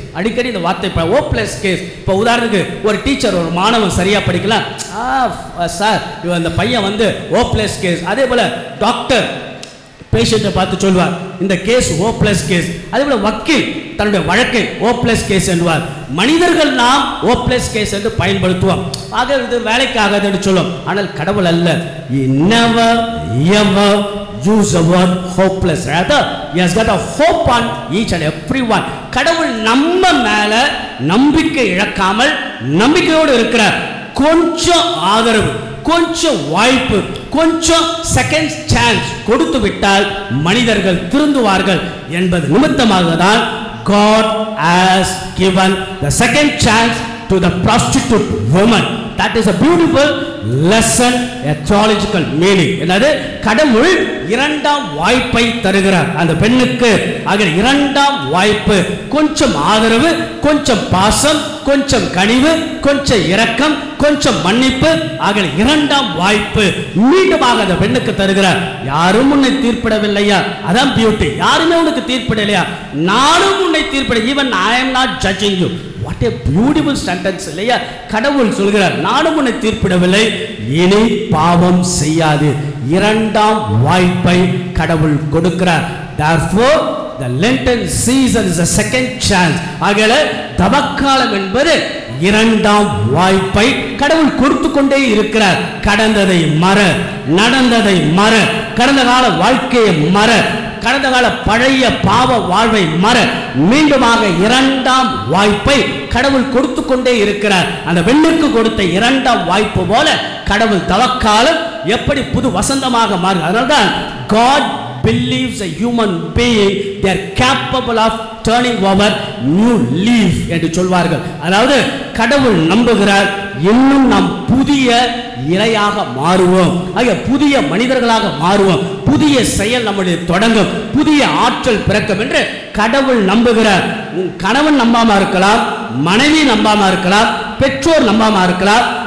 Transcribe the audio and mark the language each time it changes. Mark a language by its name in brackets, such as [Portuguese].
[Tamil] அடிக்கடி இந்த வார்த்தை ஹோப்லெஸ் கேஸ். இப்போ உதாரணத்துக்கு ஒரு டீச்சர் ஒரு மாணவன் சரியா படிக்கலாம், சார் அந்த பையன் வந்து ஹோப்லெஸ் கேஸ். அதே போல டாக்டர் பேஷண்ட்டை பார்த்து சொல்வார், இந்த கேஸ் ஹோப்லெஸ் கேஸ். அதே போல வக்கீல் தன்னுடைய வழக்கை ஹோப்லெஸ் கேஸ் என்பார். மனிதர்கள் நாம் ஹோப்லெஸ் கேஸ் என்று பயன்படுத்துவோம். ஆக இது வேலைக்கு ஆகாது என்று சொல்லும். ஆனால் கடவுள் அல்ல. [English] He never ever use the word hopeless. Rather, he has got a hope on each and everyone. [Tamil] கடவுள் நம்ம மேல நம்பிக்கை இழக்காமல் நம்பிக்கையோடு இருக்கிறார். கொஞ்சம் ஆதரவு, கொஞ்சம் வாய்ப்பு, கொஞ்சம் செகண்ட் சான்ஸ் கொடுத்து விட்டால் மனிதர்கள் திருந்துவார்கள் என்பது நிமித்தமாக தான் [English] God has given the second chance to the prostitute woman. That is a beautiful lesson, a theological meaning. [Tamil] என்னது? கடவுள் இரண்டாம் வாய்ப்பை தருகிறார் அந்த பெண்ணுக்கு. ஆக இரண்டாம் வாய்ப்பு, கொஞ்சம் ஆதரவு, கொஞ்சம் பாசம், கொஞ்சம் கனிவு, கொஞ்சம் இரக்கம், கொஞ்சம் மன்னிப்பு. ஆக இரண்டாம் வாய்ப்பு மீண்டுமாக அந்த பெண்ணுக்கு தருகிறார். யாரும் உன்னை தீர்ப்பிடவில்லையா? அதான் பியூட்டி. யாருமே உனக்கு தீர்ப்பிடலையா? நானும் உன்னை தீர்ப்பிட. [English] Even I am not judging you. What a beautiful sentence [Tamil] இல்லையா? கடவுள் சொல்கிறார், நானும் உன்னை தீர்ப்பிடவில்லை, இனி பாவம் செய்யாது. இரண்டாம் வாய்ப்பை கடவுள் கொடுக்கிறார். [English] Therefore the Lenten season is a second chance. [Tamil] ஆகையால தவக்காலம் என்பது இரண்டாம் வாய்ப்பை கடவுள் கொடுத்து கொண்டே இருக்கிறார். கடந்ததை மற, நடந்ததை மற, கடந்த கால வாழ்க்கையை மற, கடந்த கால பழைய பாவ வாழ்வை மற, மீண்டுமாக இரண்டாம் வாய்ப்பை கடவுள் கொடுத்து கொண்டே இருக்கிறார். அந்த பெண்ணுக்கு கொடுத்த இரண்டாம் வாய்ப்பு போல கடவுள் தவக்காலம் எப்படி புது வசந்தமாக மாறும். அதனால்தான் [English] God believes a human being, they are capable of turning over new leaf [Tamil] என்று சொல்வார்கள். அதாவது கடவுள் நம்புகிறார், இன்னும் நாம் புதிய இலையாக மாறுவோம், புதிய மனிதர்களாக மாறுவோம், புதிய செயல் நம்முடைய தொடங்கும், புதிய ஆற்றல் பிறக்கும் என்று கடவுள் நம்புகிறார். கணவன் நம்பாம இருக்கலாம், மனைவி நம்பாம இருக்கலாம், பெற்றோர் நம்பாம இருக்கலாம்,